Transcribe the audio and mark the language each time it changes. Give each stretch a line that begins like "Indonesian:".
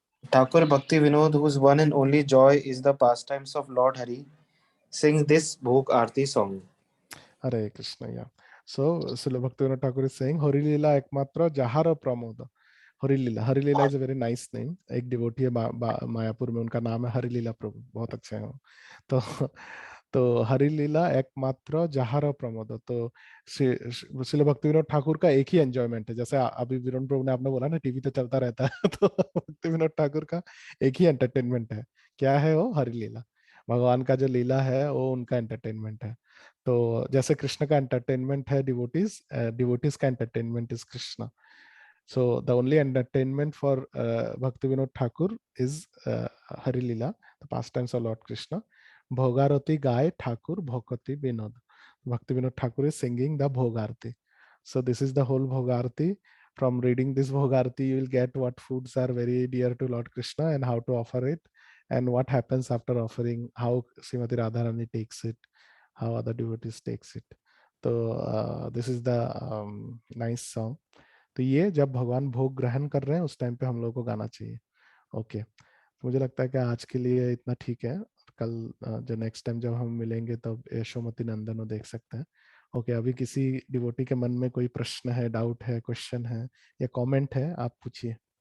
English: Thakur Bhakti Vinod, whose one and only joy is the pastimes of Lord Hari, sings this Bhog Aarti song. Hare Krishna. Yeah. So Srila Bhaktivinoda Thakur is saying,
Bangla: Hari Leela ekmatra jahara pramoda.
English: Hari Leela is a very nice name.
Hindi: एक devotee है मायापुर में, उनका नाम है हरि लीला प्रभु, बहुत अच्छे हैं. तो तो
Bangla: हरि लीला एकमात्र जहार प्रमोद।
Hindi: तो श्रील भक्ति ठाकुर का एक ही एंजॉयमेंट है, जैसे अभी विरोन प्रभु ने आपने बोला ना टीवी तो चलता रहता है तो भक्ति विनोद ठाकुर का एक ही एंटरटेनमेंट है, क्या है वो? हरि लीला। भगवान का जो लीला है वो उनका एंटरटेनमेंट है। तो जैसे कृष्ण का एंटरटेनमेंट है डिवोटीज, डिवोटीज का entertainment is Krishna.
English: So the only entertainment for Bhakti Vinod Thakur is Hari Leela, the pastimes of Lord Krishna.
Bangla: Bhogarati Gai Thakur Bhokati Vinod.
English: Bhakti Vinod Thakur is singing the Bhogarati. So this is the whole Bhogarati. From reading this Bhogarati, you will get what foods are very dear to Lord Krishna and how to offer it, and what happens after offering, how Srimati Radharani takes it, how other devotees takes it. So this is the nice song.
Hindi: तो ये जब भगवान भोग ग्रहण कर रहे हैं उस टाइम पे हम लोग को गाना चाहिए। ओके, तो मुझे लगता है कि आज के लिए इतना ठीक है। कल जो नेक्स्ट टाइम जब हम मिलेंगे तब यशोमती नंदन को देख सकते हैं। ओके, अभी किसी डिवोटी के मन में कोई प्रश्न है, डाउट है, क्वेश्चन है या कमेंट है, आप पूछिए।